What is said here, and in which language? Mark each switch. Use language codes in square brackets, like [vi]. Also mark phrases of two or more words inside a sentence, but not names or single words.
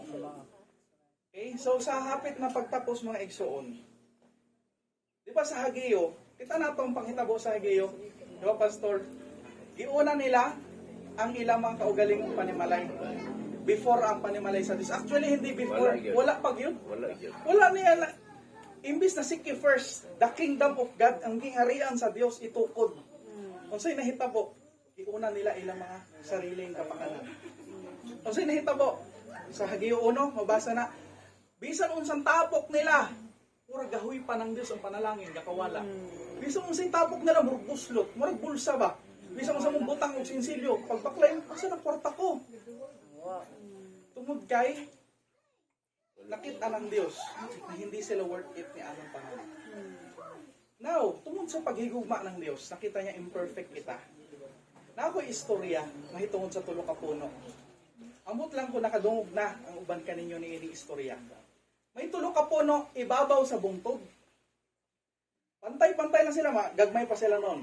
[ceb] Okay? So sa hapit na pagtapos mga igsoon, Di ba sa Hageo, kita na itong panghitabo sa Hageo, di ba Pastor? Iuna nila ang ilang mga kaugalingong panimalay before ang panimalay sa Diyos. Actually, [tl] hindi before. Wala yun. Wala pag yun. Wala yun. [ceb] Wala niya na. Imbis na [en] seek ye first, the kingdom of God, [ceb] ang gingharian sa Diyos, itukod. Kung sa'yo nahitabo, iuna nila ilang mga sariling kapakanan. Kung sa'yo nahitabo, sa Hageo 1, mabasa na, bisan unsang tapok nila, pura gahoy pa ng Diyos ang panalangin, kakawala. Bisan unsang tapok nila, murag buslot, murag bulsa ba? Bisan unsang mong butang o sinsilyo, pagbaklay, asa na kwarta ko? Tungod kay, [tl] nakita ng Diyos na hindi sila [en] worth it [tl] ni anong panahon. Now, [ceb] tungod sa paghigugma ng Diyos, nakita niya imperfect kita. Na ako'y istorya, mahitungod sa tulo ka puno. Amot lang ko nakadungog na ang uban kaninyo ni ini istorya. May tulo ka puno, ibabaw sa bungtod. Pantay-pantay lang sila, gagmay pa sila noon.